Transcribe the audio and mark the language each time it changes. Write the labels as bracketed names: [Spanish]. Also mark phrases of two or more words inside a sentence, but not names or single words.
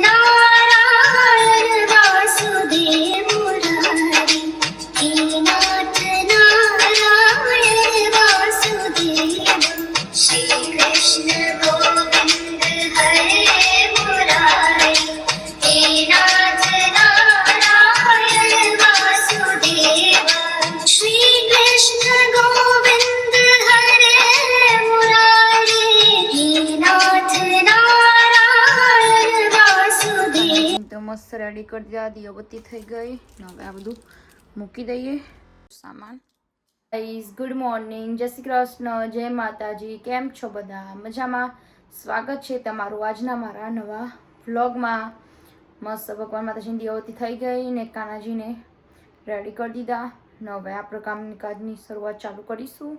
[Sanskrit] नारायण वासुदेव मुरारी हे नाथ नारायण वासुदेव श्री कृष्ण गोविंद हरे मुरारी हे नाथ नारायण वासुदेव श्री कृष्ण गोविंद हरे मुरारी हे नाथ नारायण वासुदेव। [Gujarati] તો મસ્ત રેડી કરી દીધા, દીવાબત્તી થઈ ગઈ ને હવે આ બધું મૂકી દઈએ સામાન. [English] guys good morning, [Gujarati] જય શ્રી કૃષ્ણ, જય માતાજી. કેમ છો બધા? મજામાં? સ્વાગત છે તમારું આજના મારા નવા વ્લોગમાં. મસ્ત ભગવાન માતાજીની દીવાબત્તી થઈ ગઈ ને કાનાજીને રેડી કરી દીધા ને હવે આપણે કામની કાજની શરૂઆત ચાલુ કરીશું.